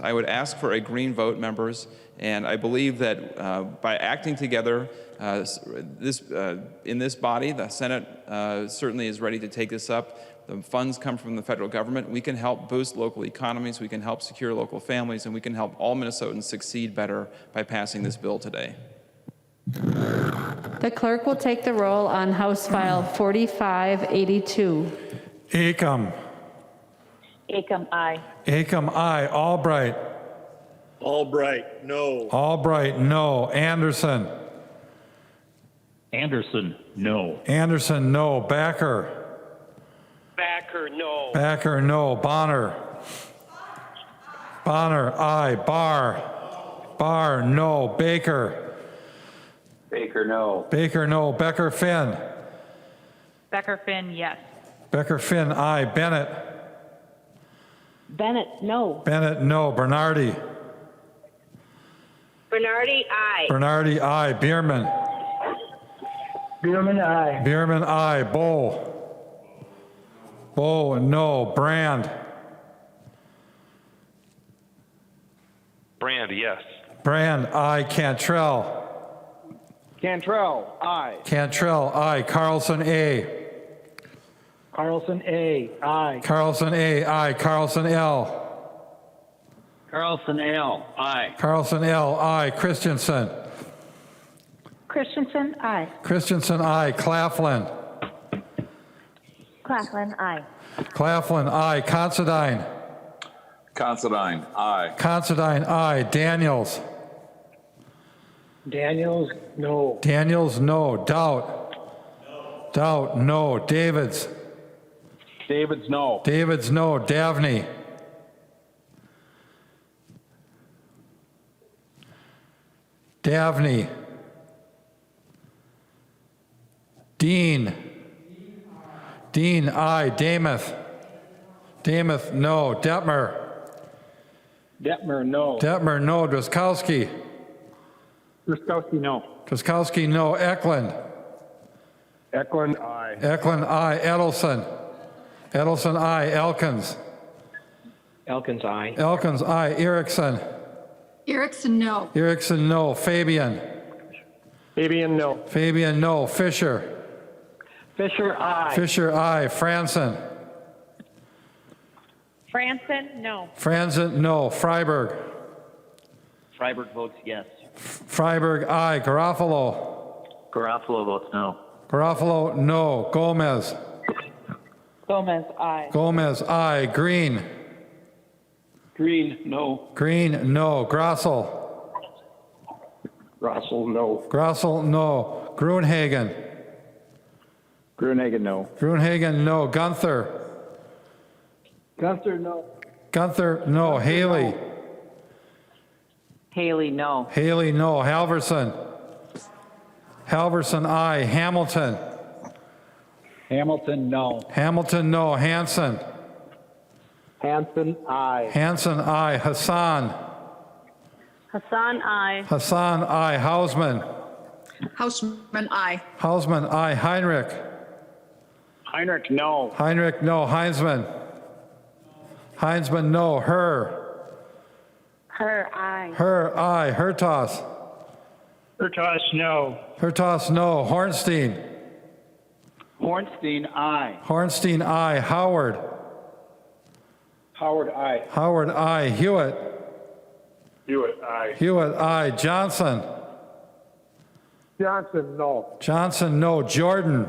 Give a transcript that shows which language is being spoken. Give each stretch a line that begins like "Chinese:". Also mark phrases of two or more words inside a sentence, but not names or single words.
English: I would ask for a green vote, members, and I believe that by acting together in this body, the Senate certainly is ready to take this up. The funds come from the federal government. We can help boost local economies, we can help secure local families, and we can help all Minnesotans succeed better by passing this bill today. The clerk will take the roll on House File 4582. Acom. Acom, aye. Acom, aye. Albright. Albright, no. Albright, no. Anderson. Anderson, no. Anderson, no. Backer. Backer, no. Backer, no. Bonner. Bonner, aye. Barr. Barr, no. Baker. Baker, no. Baker, no. Becker, Finn. Becker Finn, yes. Becker, Finn, aye. Bennett. Bennett, no. Bennett, no. Bernardi. Bernardi, aye. Bernardi, aye. Bierman. Bierman, aye. Bierman, aye. Bow. Bow, no. Brand. Brand, yes. Brand, aye. Cantrell. Cantrell, aye. Cantrell, aye. Carlson, A. Carlson, A, aye. Carlson, A, aye. Carlson, L. Carlson, L, aye. Carlson, L, aye. Christensen. Christensen, aye. Christensen, aye. Claflin. Claflin, aye. Claflin, aye. Considine. Considine, aye. Considine, aye. Daniels. Daniels, no. Daniels, no. Doubt. Doubt, no. Davids. Davids, no. Davids, no. Davney. Davney. Dehn. Dehn, aye. Damuth. Damuth, no. Detmer. Detmer, no. Detmer, no. Drazkowski. Ruskowski, no. Drazkowski, no. Eklund. Eklund, aye. Eklund, aye. Edelson. Edelson, aye. Elkins. Elkins, aye. Elkins, aye. Erickson. Erickson, no. Erickson, no. Fabian. Fabian, no. Fabian, no. Fisher. Fisher, aye. Fisher, aye. Franson. Franson, no. Franson, no. Freiberg. Freiberg votes yes. Freiberg, aye. Garofalo. Garofalo votes no. Garofalo, no. Gomez. Gomez, aye. Gomez, aye. Green. Green, no. Green, no. Grossel. Russell, no. Grossel, no. Gruenhagen. Gruenhagen, no. Gruenhagen, no. Gunther. Gunther, no. Gunther, no. Haley. Haley, no. Haley, no. Halverson. Halverson, aye. Hamilton. Hamilton, no. Hamilton, no. Hanson. Hanson, aye. Hanson, aye. Hassan. Hassan, aye. Hassan, aye. Hausman. Hausman, aye. Hausman, aye. Heinrich. Heinrich, no. Heinrich, no. Heinzman. Heinzman, no. Her. Her, aye. Her, aye. Hertas. Hertas, no. Hertas, no. Hornstein. Hornstein, aye. Hornstein, aye. Howard. Howard, aye. Howard, aye. Hewitt. Hewitt, aye. Hewitt, aye. Johnson. Johnson, no. Johnson, no. Jordan.